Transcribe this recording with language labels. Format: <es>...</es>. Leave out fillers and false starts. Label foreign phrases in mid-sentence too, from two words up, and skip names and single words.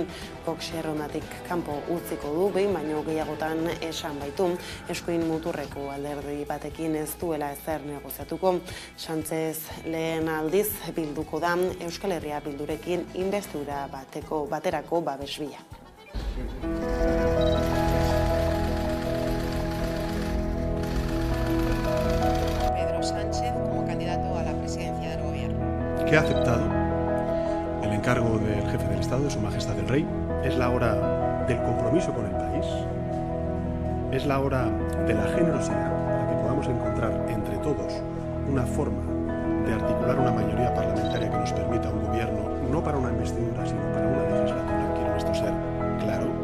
<eu>Vox errondatik kanpo utziko du, behin baino gehiagotan esan baitu, eskuin muturreko alderdi batekin ez duela ezer negoziatuko. Sánchez lehen aldiz bilduko da Euskal Herria Bildurekin investidura baterako babes bila.</eu> <es>Pedro Sánchez como candidato a la presidencia del gobierno. Que ha aceptado el encargo del jefe del Estado, de Su Majestad el Rey. Es la hora del compromiso con el país. Es la hora de la generosidad para que podamos encontrar entre todos una forma de articular una mayoría parlamentaria que nos permita un gobierno, no para una investidura, sino para una legislatura. Quiero esto ser claro.</es>